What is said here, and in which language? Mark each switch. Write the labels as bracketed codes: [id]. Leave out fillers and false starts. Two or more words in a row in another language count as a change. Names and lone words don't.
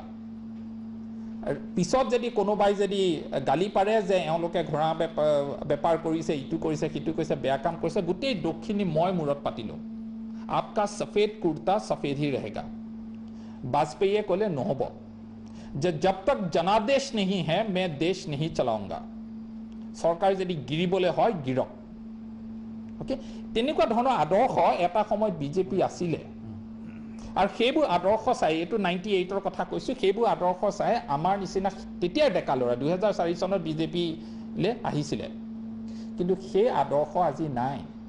[as] পিছত যদি কোনোবাই যদি গালি পাৰে যে এওঁলোকে ঘোঁৰা বেপাৰ কৰিছে, ইটো কৰিছে, সিটো কৰিছে, বেয়া কাম কৰিছে, গোটেই দক্ষিণী মই মূৰত পাতিলোঁ, [hi] आपका सफ़ेद कुर्ता सफ़ेद ही रहेगा। [as] বাজপেয়ীয়ে ক'লে নহ'ব, যে [hi] जब तक जनादेश नहीं है मैं देश नहीं चलाऊंगा। [as] চৰকাৰ যদি গিৰিবলৈ হয় গিৰক। অ'কে, তেনেকুৱা ধৰণৰ আদৰ্শ এটা সময়ত বিজেপি আছিলে, আৰু সেইবোৰ আদৰ্শ চাই, এইটো 98ৰ কথা কৈছোঁ, সেইবোৰ আদৰ্শ চাই আমাৰ নিচিনা তেতিয়াৰ ডেকা ল'ৰা 2004 চনত বিজেপিলৈ আহিছিলে, কিন্তু সেই আদৰ্শ আজি নাই।